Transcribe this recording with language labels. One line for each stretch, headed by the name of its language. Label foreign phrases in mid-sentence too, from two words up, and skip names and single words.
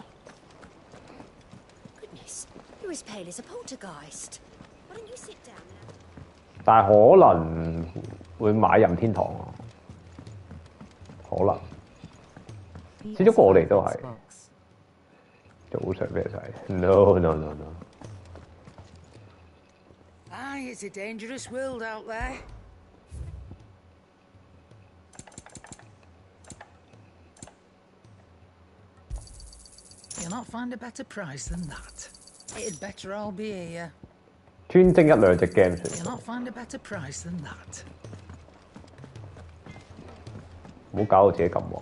Cantonese: 但係可能會買任天堂啊，可能。始終我哋都係早上咩仔 ？
English: No no no no。 It's a dangerous world out there. You'll not find a better price than that. It'd better all be here.
Cantonese: 專精一兩隻 game 算。
English: You'll not find a better price than that.
Cantonese: 唔好搞到自己咁忙。